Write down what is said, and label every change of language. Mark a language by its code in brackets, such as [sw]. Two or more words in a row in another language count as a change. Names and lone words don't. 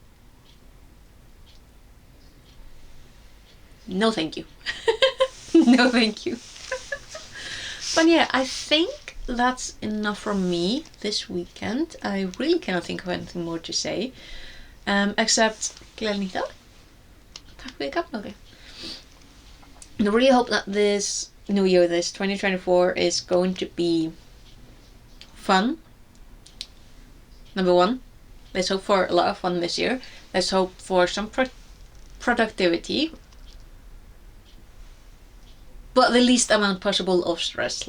[en] No thank you. No thank you. But yeah, I think that's enough from me this weekend. I really cannot think of anything more to say. Except, [is] gleðileg nýtt ár. Takk fyrir kapnóði. [en] And I really hope that this new year, this 2024, is going to be fun. Number one, let's hope for a lot of fun this year. Let's hope for some productivity, but the least amount possible of stress.